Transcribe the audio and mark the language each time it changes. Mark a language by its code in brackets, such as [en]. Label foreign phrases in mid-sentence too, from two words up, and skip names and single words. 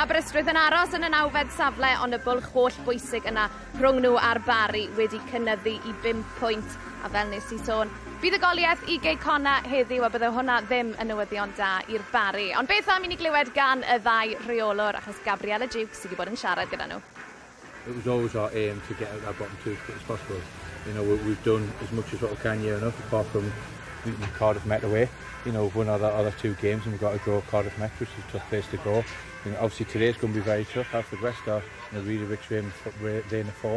[cy] Aberystwyth yn aros yn y 9fed safle, ond y bwlch holl bwysig yna rhwng nhw a'r Bari wedi cynyddu I 5 pwynt. A fel nes I sôn, buddugoliaeth I Cei Connah heddiw, a bydde hwnna ddim yn newyddion da i'r Bari. Ond beth am I ni glywed gan y ddau rheolwr, achos Gabriella Duke sydd wedi bod yn siarad gyda nhw. [en] It was always our aim to get out that bottom two as quick as possible. We've done as much as what we can here enough, apart from Cardiff Met away. Won our other 2 games, and we've got to draw Cardiff Met, which is a tough place to go. Obviously today's going to be very tough. Haverfordwest are in a really rich vein of form.